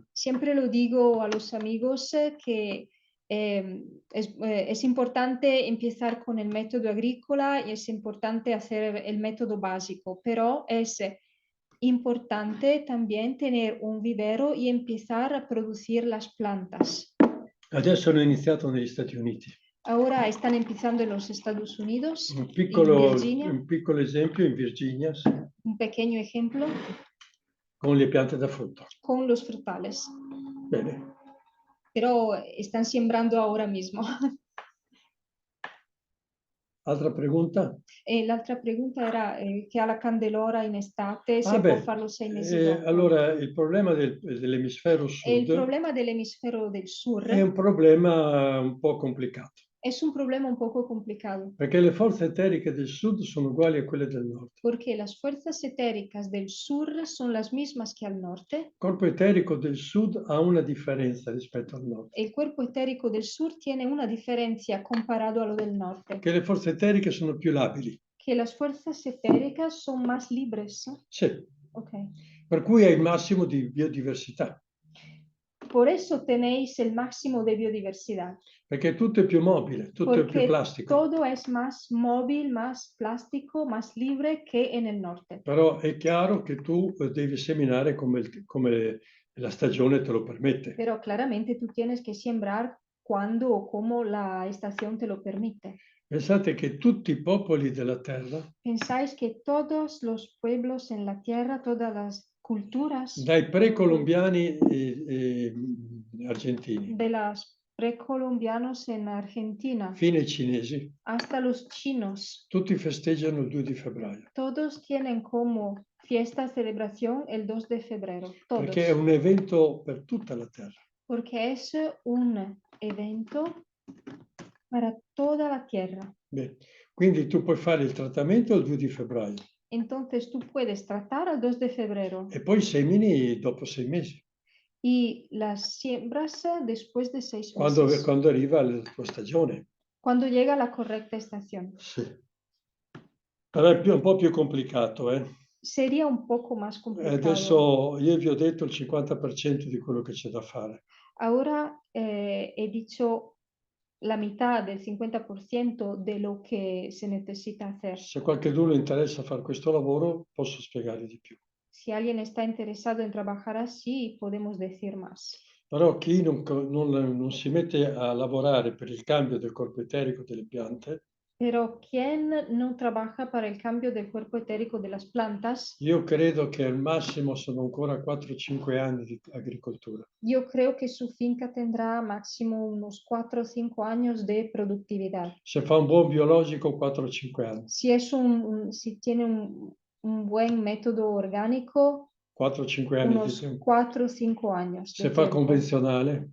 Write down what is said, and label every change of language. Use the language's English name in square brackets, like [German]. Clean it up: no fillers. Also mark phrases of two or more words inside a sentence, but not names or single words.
[Spanish] siempre lo digo a los amigos que es importante empezar con el método agrícola y es importante hacer el método básico, pero es importante también tener un vivero y empezar a producir las plantas. [Italian] Adesso hanno iniziato negli Stati Uniti. [Spanish] Ahora están empezando en los Estados Unidos, [Italian] Un [Spanish] en [Italian] piccolo [Spanish] Virginia, [Italian] esempio in Virginia, sì, [Spanish] un pequeño ejemplo [Italian] con le piante da frutto. [Spanish] con los frutales, [Italian] Bene. [Spanish] pero están sembrando ahora mismo. [Italian] Altra pregunta? E l'altra pregunta era che ha la candelora in estate, se Ah, può beh, farlo 6 mesi dopo. allora il problema dell'emisfero E il sud problema dell'emisfero del sur è un problema un po' complicato, [Spanish] es un problema un poco complicado, [Italian] perché le forze eteriche del sud sono uguali a quelle del nord. [Spanish] porque las fuerzas etéricas del sur son las mismas que al norte. [Italian] Il corpo eterico del sud ha una differenza rispetto al nord, [Spanish] El cuerpo etérico del sur tiene una diferencia comparado a lo del norte, [Italian] che le forze eteriche sono più labili. [Spanish] que las fuerzas etéricas son más libres. [Italian] Sì, [Spanish] Ok. [Italian] per cui hai il massimo di biodiversità, [Spanish] Por eso tenéis el máximo de biodiversidad. [Italian] perché tutto è più mobile, tutto è più [Spanish] Porque [Italian] plastico. [Spanish] todo es más móvil, más plástico, más libre que en el norte. [Italian] Però è chiaro che tu devi seminare come la stagione te lo permette. [Spanish] Pero claramente tú tienes que sembrar cuando o como la estación te lo permite. [Italian] Pensate che tutti i popoli della terra, [Spanish] Pensáis que todos los pueblos en la tierra, todas las culturas [Italian] dai precolombiani argentini [Spanish] de los precolombianos en Argentina [Italian] fino ai cinesi, [Spanish] hasta los chinos, [Italian] tutti festeggiano il 2 di febbraio, [Spanish] todos tienen como fiesta, celebración el 2 de febrero. Todos. [Italian] perché è un evento per tutta la terra. [Spanish] Porque es un evento para toda la tierra. [Italian] Bene. Quindi tu puoi fare il trattamento il 2 di febbraio [Spanish] Entonces tú puedes tratar al 2 de febrero [Italian] e poi semini dopo 6 mesi, [Spanish] y las siembras después de 6 meses, [Italian] quando arriva la tua stagione. [Spanish] cuando llega la correcta estación. [Italian] Sì. Però è un po' più complicato, eh. [Spanish] Sería un poco más complicado. [Italian] Adesso io vi ho detto il 50% di quello che c'è da fare. [Spanish] Ahora he dicho la mitad del 50% de lo que se necesita hacer. [Italian] Se qualcuno interessa a fare questo lavoro, posso spiegare di più. [Spanish] Si alguien está interesado en trabajar así, podemos decir más. [Italian] Però chi non si mette a lavorare per il cambio del corpo eterico delle piante, [Spanish] Pero quien no trabaja para el cambio del cuerpo etérico de las plantas, [Italian] io credo che al massimo sono ancora 4-5 anni di agricoltura. [Spanish] yo creo que su finca tendrá máximo unos 4 o 5 años de productividad. [Italian] Se fa un buon biologico, 4-5 anni. [Spanish] Si, si tiene un buen método orgánico, [Italian] 4-5 anni di [Spanish] unos [Italian] tempo. [Spanish] 4 o 5 años. [Italian] Se fa convenzionale,